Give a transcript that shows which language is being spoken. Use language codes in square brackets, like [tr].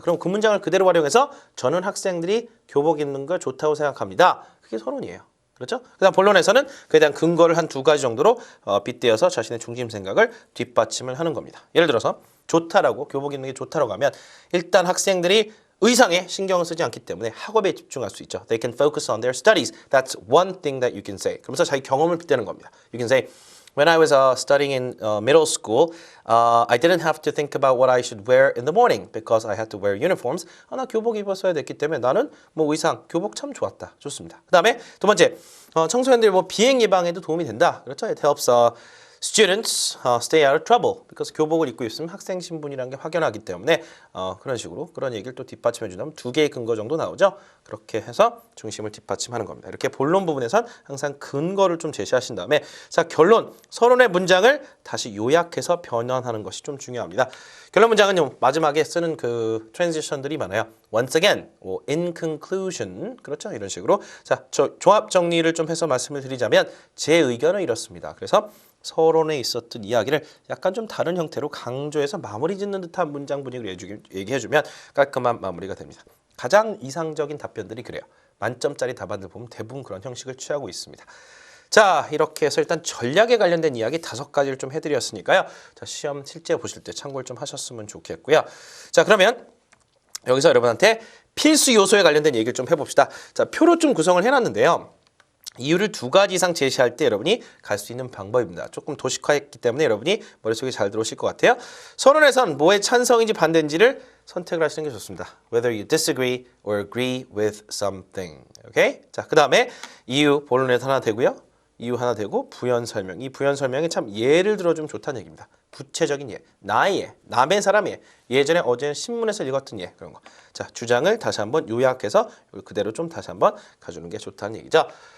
[ko] 그럼 그 문장을 그대로 활용해서 저는 학생들이 교복 입는 걸 좋다고 생각합니다. 그게 서론이에요. 그렇죠? 그 다음 본론에서는 그에 대한 근거를 한 2가지 정도로 빗대어서 자신의 중심 생각을 뒷받침을 하는 겁니다. 예를 들어서 좋다라고 교복 입는 게 좋다라고 하면 일단 학생들이 의상에 신경을 쓰지 않기 때문에 학업에 집중할 수 있죠. [en] They can focus on their studies. That's one thing that you can say. [ko] 그러면서 자기 경험을 빗대는 겁니다. [en] You can say, when I was studying in middle school, I didn't have to think about what I should wear in the morning because I had to wear uniforms. [ko] 나 교복 입었어야 됐기 때문에 나는 의상, 교복 참 좋았다. 좋습니다. 그 다음에 두 번째, 청소년들 비행 예방에도 도움이 된다. 그렇죠? [en] It helps students stay out of trouble because [ko] 교복을 입고 있으면 학생 신분이라는 게 확연하기 때문에 그런 식으로 그런 얘기를 또 뒷받침해 준다면 2개의 근거 정도 나오죠. 그렇게 해서 중심을 뒷받침하는 겁니다. 이렇게 본론 부분에선 항상 근거를 좀 제시하신 다음에 자 결론, 서론의 문장을 다시 요약해서 변환하는 것이 좀 중요합니다. 결론 문장은 마지막에 쓰는 그 트랜지션들이 많아요. [en] Once again, in conclusion, [ko] 그렇죠? 이런 식으로 자 조합 정리를 좀 해서 말씀을 드리자면 제 의견은 이렇습니다. 그래서 서론에 있었던 이야기를 약간 좀 다른 형태로 강조해서 마무리 짓는 듯한 문장 분위기를 얘기해주면 깔끔한 마무리가 됩니다. 가장 이상적인 답변들이 그래요. 만점짜리 답안들 보면 대부분 그런 형식을 취하고 있습니다. 자, 이렇게 해서 일단 전략에 관련된 이야기 5가지를 좀 해드렸으니까요. 자, 시험 실제 보실 때 참고를 좀 하셨으면 좋겠고요. 자, 그러면 여기서 여러분한테 필수 요소에 관련된 얘기를 좀 해봅시다. 자, 표로 좀 구성을 해놨는데요. 이유를 2가지 이상 제시할 때 여러분이 갈 수 있는 방법입니다. 조금 도식화했기 때문에 여러분이 머릿속에 잘 들어오실 것 같아요. 서론에선 뭐에 찬성인지 반대인지를 선택을 하시는 게 좋습니다. [en] Whether you disagree or agree with something. [ko] 오케이? 자, 그 다음에 이유 본론에서 하나 되고요. 이유 하나 되고 부연 설명. 이 부연 설명이 참 예를 들어주면 좋다는 얘기입니다. 구체적인 예, 나의 예, 남의 사람의 예, 예전에 어제 신문에서 읽었던 예, 그런 거. 자, 주장을 다시 한번 요약해서 그대로 좀 다시 한번 가주는 게 좋다는 얘기죠.